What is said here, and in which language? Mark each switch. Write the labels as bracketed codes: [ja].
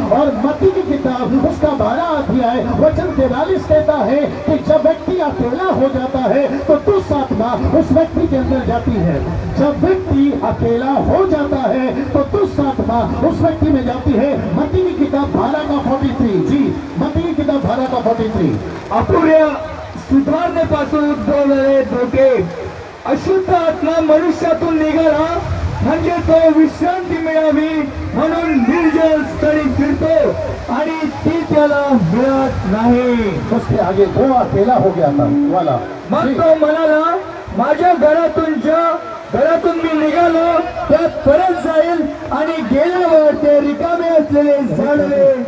[hi] और मत्ती की किताब उसका 12 अध्याय वचन 43 कहता है कि जब व्यक्ति अकेला हो जाता है तो दुष्ट आत्मा उस व्यक्ति के अंदर जाती है। जब व्यक्ति अकेला हो जाता है तो दुष्ट आत्मा उस व्यक्ति में जाती है। मत्ती की किताब 12 का 43, जी, मत्ती की किताब 12 का 43। [mr] अपुऱ्या सुधारणेपासून उद्भवलेले धोके, अशुद्ध आत्मा मनुष्यातून निघाला म्हणजे तो विश्रांती मिळावी म्हणून निर्जल स्थळी फिरतो आणि ती त्याला मिळत नाही। [hi] उसके आगे वो अकेला हो गया था वाला। [mr] मग तो म्हणाला, माझ्या घरातून मी निघालो त्यात परत जाईल आणि गेल्यावर ते रिकामे असलेले झाडले।